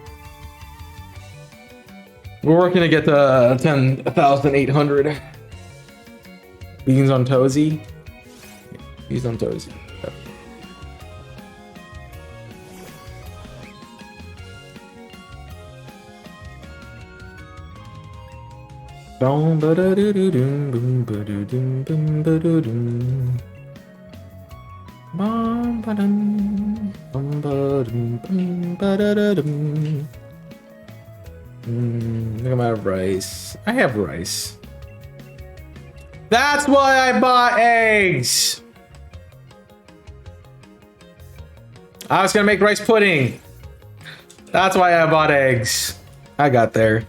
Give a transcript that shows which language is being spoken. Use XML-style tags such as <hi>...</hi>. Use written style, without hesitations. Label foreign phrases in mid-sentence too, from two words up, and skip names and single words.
<en>We're working to get to 10,800 beans on Tozy. Beans on Tozy. Yep. Boom, ba-da-doo-doo-doom, boom, ba-doo-doom, boom, ba-doo-doom. Bum, ba-dum, bum, ba-dum, bum, ba-da-da-dum. Look at my rice. I have rice. That's why I bought eggs. I was gonna make rice pudding. That's why I bought eggs. I got there.</en>